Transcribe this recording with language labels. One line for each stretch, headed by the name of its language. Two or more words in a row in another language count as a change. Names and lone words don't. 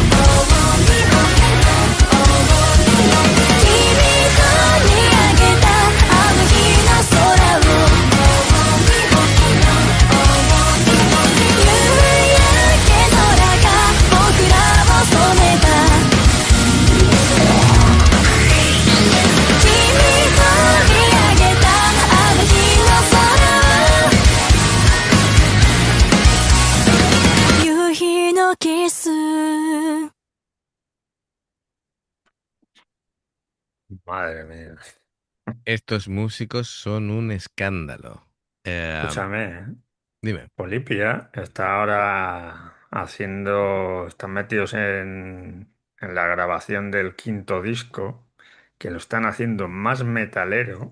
Japanese: 君と見上げたあの日の空を夕焼け空が僕らを染めた君と見上げたあの日の空夕日のキス
Spanish: Madre mía. Estos músicos son un escándalo. Eh, Escúchame, dime. Olivia está ahora están metidos en la grabación del quinto disco, que lo están haciendo más metalero